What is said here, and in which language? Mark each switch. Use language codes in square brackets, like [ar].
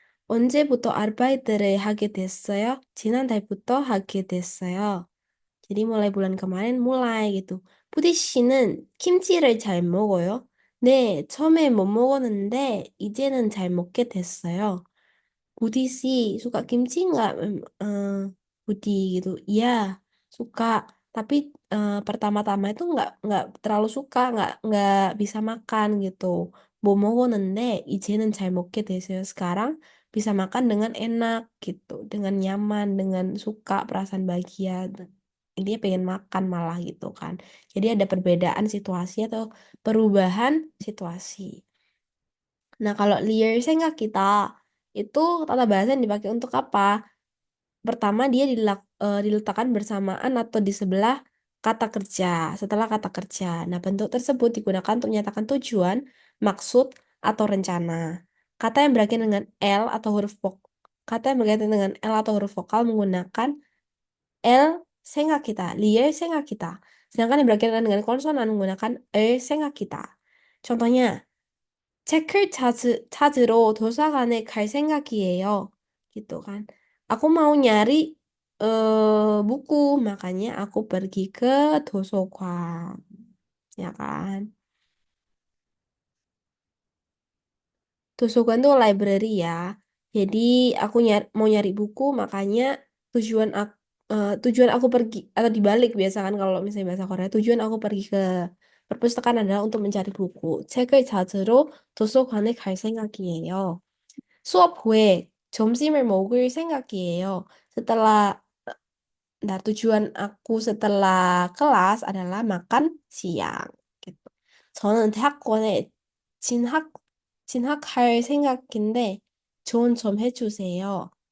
[ko] 언제부터 아르바이트를 하게 됐어요? 지난달부터 하게 됐어요. [id] Jadi mulai bulan kemarin mulai gitu. [ko] 부디 씨는 김치를 잘 먹어요? 네, 처음에 못 먹었는데 이제는 잘 먹게 됐어요. [id] Budi sih suka kimchi nggak? Budi gitu. Iya, suka. Tapi pertama-tama itu nggak terlalu suka, nggak bisa makan gitu. [ko] 먹었는데 이제는 잘 먹게 됐어요. [id] Sekarang bisa makan dengan enak gitu, dengan nyaman, dengan suka, perasaan bahagia. Intinya pengen makan malah gitu kan. Jadi ada perbedaan situasi atau perubahan situasi. Nah, kalau liaisnya kita itu tata bahasa yang dipakai untuk apa? Pertama, dia diletakkan bersamaan atau di sebelah kata kerja, setelah kata kerja. Nah, bentuk tersebut digunakan untuk menyatakan tujuan, maksud, atau rencana. Kata yang berakhir dengan L atau huruf kata yang berkaitan dengan L atau huruf vokal menggunakan L 생각 kita, lier 생각 kita. Sedangkan yang berakhir dengan konsonan menggunakan 생각 kita. [ko] Contohnya, 책을 찾으러 도서관에 갈 생각이에요. [id] Gitu kan. Aku mau nyari buku, makanya aku pergi ke 도서관. Ya kan? Dosokan tuh library ya. Jadi aku mau nyari buku, makanya tujuan aku tujuan aku pergi atau dibalik biasa kan kalau misalnya bahasa Korea tujuan aku pergi ke perpustakaan adalah untuk mencari buku. [ko] 책을 찾으러 도서관에 갈 생각이에요. 수업 후에 점심을 먹을 생각이에요. [id] Setelah Nah, tujuan aku setelah kelas adalah makan siang. Gitu. [ko] 저는 대학원에 진학, 진학할 생각인데 조언 좀 해주세요.